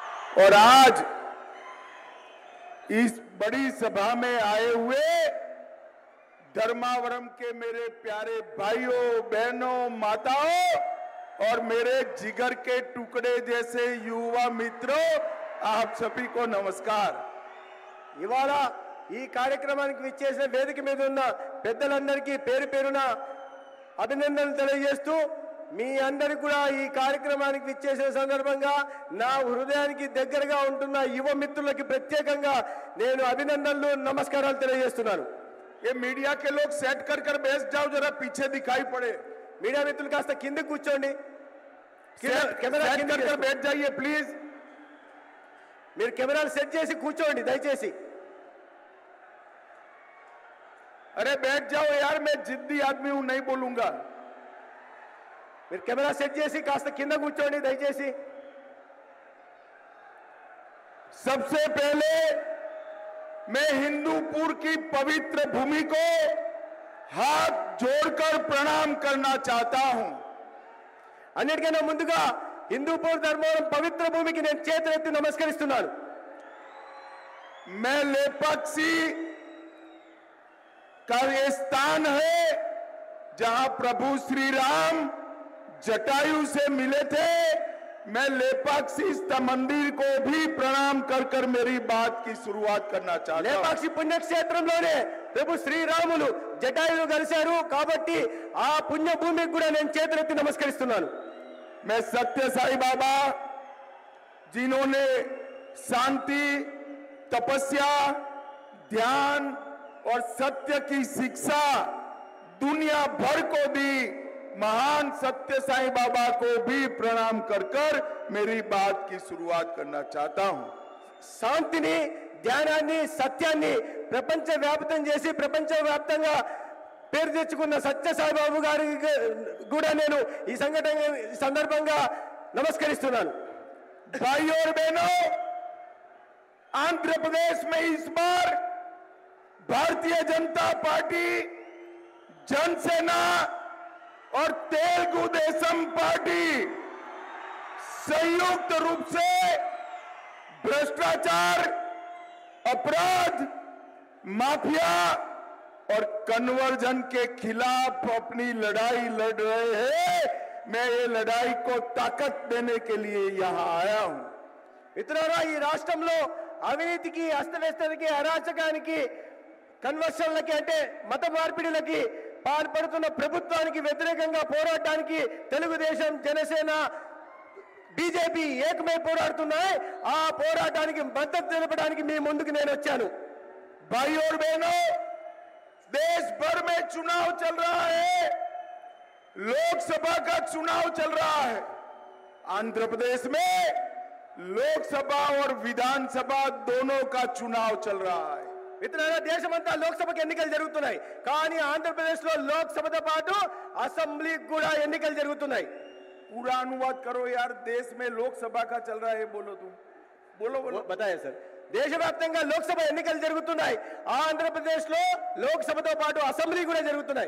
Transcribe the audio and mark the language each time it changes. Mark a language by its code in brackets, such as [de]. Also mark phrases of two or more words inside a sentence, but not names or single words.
[hi] और आज इस बड़ी सभा में आए हुए धर्मावरम के मेरे प्यारे भाइयों बहनों माताओं और मेरे जिगर के टुकड़े जैसे युवा मित्रों, आप सभी को नमस्कार। [te] ఇవాళ ఈ కార్యక్రమానికి విచ్చేసిన వేదిక మీద ఉన్న పెద్దలందరికీ పేరు పేరున అభినందనలు తెలియజేస్తూ మీ అందరికీ కూడా ఈ కార్యక్రమానికి విచ్చేసిన సందర్భంగా నా హృదయానికి దగ్గరగా ఉంటున్న యువ మిత్రులకి ప్రత్యేకంగా నేను అభినందనలు నమస్కారాలు తెలియజేస్తున్నాను। [hi] ये मीडिया के लोग सेट कर बैठ जाओ, जरा पीछे दिखाई पड़े। [te] మీడియా మిత్రులు కాస్త కిందకి కూర్చోండి, కెమెరా [hi] सेट कर बैठ जाइए प्लीज। [te] మీరు కెమెరాలు సెట్ చేసి కూర్చోండి దయచేసి। [hi] अरे बैठ जाओ यार, मैं जिद्दी आदमी हूं, नहीं बोलूंगा। [te] మీరు కెమెరా సెట్ చేసి కాస్త కింద కూర్చోండి దయచేసి। [hi] सबसे पहले मैं हिंदूपुर की पवित्र भूमि को हाथ जोड़कर प्रणाम करना चाहता हूं। [te] అన్నిటికన్నా ముందుగా హిందూపూర్ ధర్మవరం పవిత్ర భూమికి నేను చేతులెత్తి నమస్కరిస్తున్నాను। [hi] मैं लेपाक्षी का ये स्थान है जहां प्रभु श्री राम जटायु से मिले थे। मैं लेपाक्षी मंदिर को भी प्रणाम कर मेरी बात की शुरुआत करना चाहता हूं। [te] లేపాక్షి పుణ్యక్షేత్రంలోనే ప్రభు శ్రీరాములు జటాయువు కలిశారు కాబట్టి ఆ పుణ్యభూమికి కూడా నేను చేతులెత్తి నమస్కరిస్తున్నాను। [hi] मैं सत्य साई बाबा जिन्होंने शांति, तपस्या, ध्यान और सत्य की शिक्षा दुनिया भर को दी, महान सत्य साई बाबा को भी प्रणाम कर मेरी बात की शुरुआत करना चाहता हूं। [te] శాంతిని, ధ్యానాన్ని, సత్యాన్ని ప్రపంచ వ్యాప్తం చేసి ప్రపంచ వ్యాప్తంగా పేరు తెచ్చుకున్న సత్య సాయిబాబు గారికి కూడా నేను ఈ సందర్భంగా నమస్కరిస్తున్నాను। [hi] भाइयों और बहनों, आंध्र प्रदेश में इस बार भारतीय जनता पार्टी, जनसेना और तेलुगु देशम पार्टी संयुक्त रूप से भ्रष्टाचार, अपराध, माफिया और कन्वर्जन के खिलाफ अपनी लड़ाई लड़ रहे हैं। मैं ये लड़ाई को ताकत देने के लिए यहां आया हूं। [te] మిత్రులారా, ఈ రాష్ట్రంలో అవినీతికి, అస్తవ్యస్తకి, అరాచకానికి, కన్వర్షన్లకి అంటే మత మార్పిడిలకి పాల్పడుతున్న ప్రభుత్వానికి వ్యతిరేకంగా పోరాడటానికి తెలుగుదేశం, జనసేన, బీజేపీ ఏకమై పోరాడుతున్నాయి। ఆ పోరాటానికి మద్దతు తెలపడానికి మీ ముందుకు నేను వచ్చాను। [hi] भाइयों और बहनों, देश भर में चुनाव चल रहा है, लोकसभा का चुनाव चल रहा है। आंध्र प्रदेश में लोकसभा और विधानसभा दोनों का चुनाव चल रहा है। [te] మిత్రులారా, దేశమంతా లోక్సభకు ఎన్నికలు జరుగుతున్నాయి, కానీ ఆంధ్రప్రదేశ్ లో లోక్సభతో పాటు అసెంబ్లీకి కూడా ఎన్నికలు జరుగుతున్నాయి। [hi] पूरा अनुवाद करो यार, देश में लोकसभा का चल रहा है, बोलो तुम, बोलो बोलो। बताया सर, [te] దేశవ్యాప్తంగా లోక్సభ ఎన్నికలు జరుగుతున్నాయి, ఆంధ్రప్రదేశ్ లో లోక్సభతో పాటు అసెంబ్లీ కూడా జరుగుతున్నాయి।